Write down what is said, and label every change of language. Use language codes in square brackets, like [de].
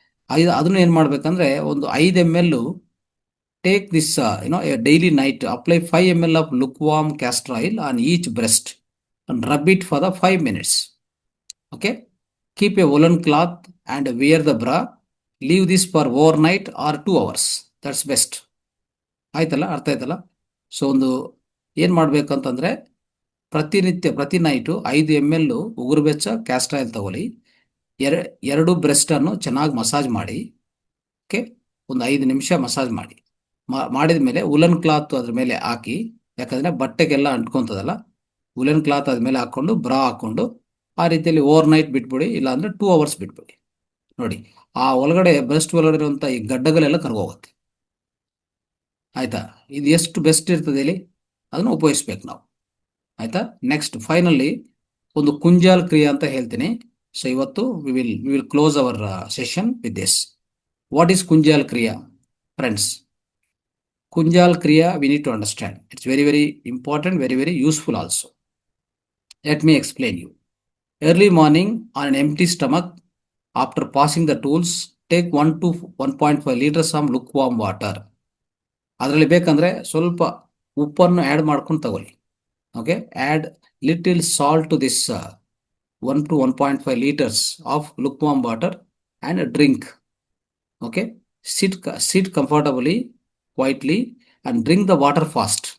[kn] ಅದನ್ನು ಏನು ಮಾಡಬೇಕಂದ್ರೆ ಒಂದು [en] 5 ml take this daily night, apply 5 ml of lukewarm castor oil on each breast and rub it for the 5 minutes. Okay, keep a woolen cloth and wear the bra. Leave this for overnight or 2 hours. That's best. [kn] ಆಯ್ತಲ್ಲ, ಅರ್ಥ ಆಯ್ತಲ್ಲ? So ಒಂದು ಏನು ಮಾಡಬೇಕಂತಂದರೆ ಪ್ರತಿ night 5 ml ಉಗುರುಬೆಚ್ಚ castor oil ತಗೊಳ್ಳಿ. 2 ಬ್ರೆಸ್ಟನ್ನು ಚೆನ್ನಾಗಿ massage ಮಾಡಿ. Okay, ಒಂದು 5 ನಿಮಿಷ ಮಸಾಜ್ ಮಾಡಿದ ಮೇಲೆ ಉಲನ್ ಕ್ಲಾತ್ ಅದ್ರ ಮೇಲೆ ಹಾಕಿ, ಯಾಕಂದರೆ ಬಟ್ಟೆಗೆಲ್ಲ ಅಂಟ್ಕೊತದಲ್ಲ, ಉಲನ್ ಕ್ಲಾತ್ ಅದ್ಮೇಲೆ ಹಾಕ್ಕೊಂಡು ಬ್ರಾ ಹಾಕ್ಕೊಂಡು ಆ ರೀತಿಯಲ್ಲಿ ಓವರ್ ನೈಟ್ ಬಿಟ್ಬಿಡಿ. ಇಲ್ಲಾಂದರೆ 2 hours ಬಿಟ್ಬಿಡಿ. ನೋಡಿ, ಆ ಒಳಗಡೆ ಬ್ರೆಸ್ಟ್ ಒಳಗಡೆ ಇರುವಂಥ ಈ ಗಡ್ಡಗಳೆಲ್ಲ ಕರ್ಗೋಗುತ್ತೆ. ಆಯಿತಾ? ಇದು ಎಷ್ಟು ಬೆಸ್ಟ್ ಇರ್ತದೆ ಇಲ್ಲಿ, ಅದನ್ನು ಉಪಯೋಗಿಸ್ಬೇಕು ನಾವು. ಆಯಿತಾ? ನೆಕ್ಸ್ಟ್ ಫೈನಲಿ ಒಂದು ಕುಂಜಾಲ್ ಕ್ರಿಯೆ ಅಂತ ಹೇಳ್ತೀನಿ. ಸೊ ಇವತ್ತು [en] We will close our session with this. What is Kunjal Kriya friends? Kunjal Kriya, we need to understand. It's very, very important, very, very useful also. Let me explain you. Early morning on an empty stomach, after passing the tools, take 1 to 1.5 liters of lukewarm water. [kn] ಅದರಲ್ಲಿ ಬೇಕಂದ್ರೆ ಸ್ವಲ್ಪ ಉಪ್ಪನ್ನು add ಮಾಡ್ಕೊಂಡು ತಗೊಳ್ಳಿ. [en] Okay, add little salt to this 1 to 1.5 liters of lukewarm water and drink. Okay, sit comfortably, quietly, and drink the water fast.